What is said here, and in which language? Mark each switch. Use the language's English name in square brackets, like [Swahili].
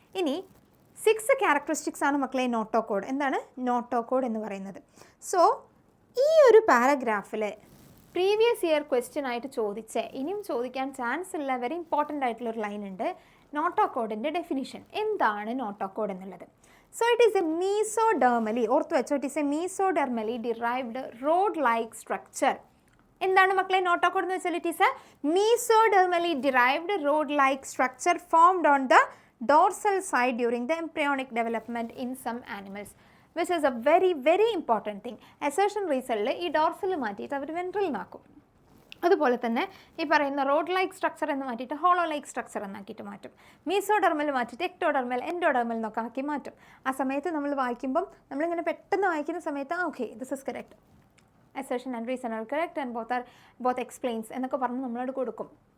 [Malayalam] ഇനി 6 ക്യാരക്ടറിസ്റ്റിക്സ് ആണ് മക്കളെ നോട്ടോകോഡ്. എന്താണ് നോട്ടോകോഡ് എന്ന് പറയുന്നത്? സോ ഈ ഒരു പാരഗ്രാഫിൽ പ്രീവിയസ് ഇയർ ക്വസ്റ്റ്യൻ ആയിട്ട് ചോദിച്ച, ഇനിയും ചോദിക്കാൻ ചാൻസ് ഉള്ള വെരി ഇമ്പോർട്ടൻ്റ് ആയിട്ടുള്ളൊരു ലൈൻ ഉണ്ട്. നോട്ടോകോഡിൻ്റെ ഡെഫിനിഷൻ. എന്താണ് നോട്ടോകോഡ് എന്നുള്ളത്? [English] So it is a mesodermally, [Malayalam] ഓർത്ത് വെച്ചോ, [English] it is a mesodermally derived rod-like structure. [Malayalam] എന്താണ് മക്കളെ നോട്ടോകോഡ് എന്ന് വെച്ചാൽ, [English] It is a mesodermally derived rod-like structure formed on the dorsal side during the embryonic development in some animals, which is a very very important thing. [Malayalam] Assertion reason ഈ dorsal മാറ്റിയിട്ട് അവർ വെൻട്രലിനാക്കും. അതുപോലെ തന്നെ ഈ പറയുന്ന റോഡ് ലൈക്ക് സ്ട്രക്ചർ എന്ന് മാറ്റിയിട്ട് hollow like structure എന്നാക്കിയിട്ട് മാറ്റും. മീസോഡെർമൽ മാറ്റിയിട്ട് എക്ടോഡെർമൽ എൻഡോഡെർമൽ എന്നൊക്കെ ആക്കി മാറ്റും. ആ സമയത്ത് നമ്മൾ വായിക്കുമ്പം നമ്മളിങ്ങനെ പെട്ടെന്ന് വായിക്കുന്ന സമയത്ത് [English] okay this is correct, assertion and reason are correct and both explains [Malayalam] എന്നൊക്കെ പറഞ്ഞ് നമ്മളോട് കൊടുക്കും.